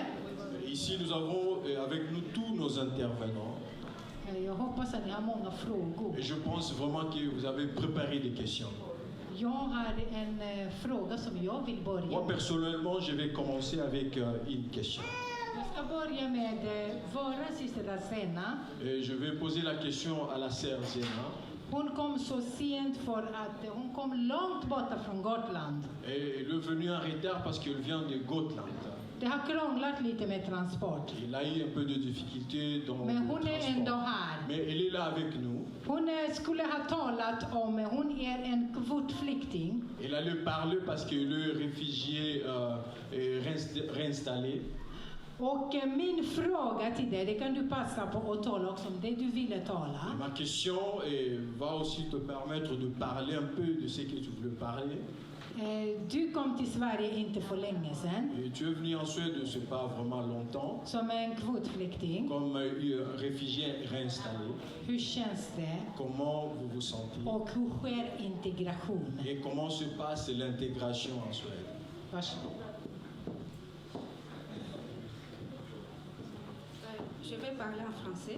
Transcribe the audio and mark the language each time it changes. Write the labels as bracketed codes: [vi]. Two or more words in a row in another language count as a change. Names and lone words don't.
[fr] Ici, nous avons avec nous tous nos intervenants. [sv] Jag hoppas att ni har många frågor. [fr] Et je pense vraiment que vous avez préparé des questions. [sv] Jag har en fråga som jag vill börja [fr] Moi, [sv] med. [fr] personnellement, je vais commencer avec une question. [sv] Jag ska börja med våra syster Zena. [fr] Et je vais poser la question à la sœur Zena. [sv] Hon kom så sent för att hon kom långt borta från Gotland. [fr] Et elle est venue en retard parce qu'elle vient de Gotland. [sv] Det har krånglat lite med transport. [fr] Elle a eu un peu de difficulté dans [sv] Men [fr] le [sv] hon är ändå [fr] transport. [sv] här. [fr] Mais elle est là avec nous. [sv] Hon skulle ha talat om, hon är en kvotflykting. [fr] Elle allait parler parce qu'elle est réfugiée réinstallée. [sv] Och min fråga till dig, det kan du passa på att tala också om det du ville tala. [fr] Et ma question va aussi te permettre de parler un peu de ce que tu voulais parler. [sv] Du kom till Sverige inte för länge sedan [fr] Et tu es venu en Suède, c'est pas vraiment longtemps, [sv] som en kvotflykting. [fr] comme réfugié réinstallé. [sv] Hur känns det? [fr] Comment vous vous sentez? [sv] Och hur sker integration? [fr] Et comment se passe l'intégration en Suède? [sv] Varsågod. [fr] Je vais parler en français.